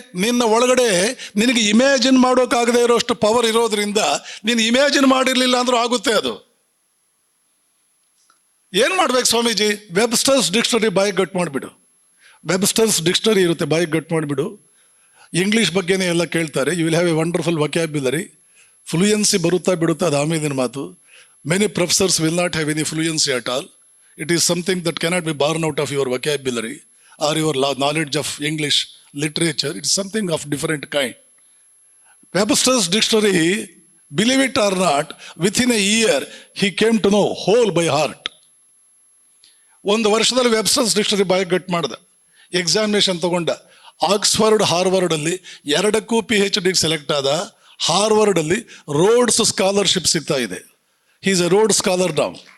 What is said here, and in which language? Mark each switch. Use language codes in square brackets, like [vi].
[kn] ನಿನ್ನ ಒಳಗಡೆ ನಿನಗೆ ಇಮ್ಯಾಜಿನ್ ಮಾಡೋಕ್ಕಾಗದೇ ಇರೋಷ್ಟು ಪವರ್ ಇರೋದ್ರಿಂದ ನೀನು ಇಮ್ಯಾಜಿನ್ ಮಾಡಿರಲಿಲ್ಲ ಅಂದ್ರೂ ಆಗುತ್ತೆ ಅದು. ಏನು ಮಾಡ್ಬೇಕು ಸ್ವಾಮೀಜಿ? ವೆಬ್ಸ್ಟರ್ಸ್ ಡಿಕ್ಷನರಿ ಬಾಯಿಗೆ ಗಟ್ ಮಾಡಿಬಿಡು. ವೆಬ್ಸ್ಟರ್ಸ್ ಡಿಕ್ಷನರಿ ಇರುತ್ತೆ, ಬಾಯಿಗೆ ಗಟ್ ಮಾಡಿಬಿಡು. ಇಂಗ್ಲೀಷ್ ಬಗ್ಗೆನೇ ಎಲ್ಲ ಕೇಳ್ತಾರೆ. [en] You will have a wonderful vocabulary. [kn] Fluency ಬರುತ್ತಾ ಬಿಡುತ್ತಾ ಅದು ಆಮೇಲಿನ ಮಾತು. [en] Many professors will not have any fluency at all. It is something that cannot be born out of your vocabulary or your knowledge of English literature. It is something of different kind. Webster's dictionary, believe it or not, within a year, he came to know whole by heart. [kn] ಒಂದು ವರ್ಷದಲ್ಲಿ Webster's dictionary ಬಾಯ್ ಗಟ್ ಮಾಡ್ದ, examination ತಗೊಂಡ. Oxford ಹಾರ್ವರ್ಡಲ್ಲಿ ಎರಡಕ್ಕೂ PhD select ಆದ. ಹಾರ್ವರ್ಡಲ್ಲಿ roads scholarship ಸಿಗ್ತಾ ಇದೆ. [en] he is a Rhode scholar [kn] ನಾವು.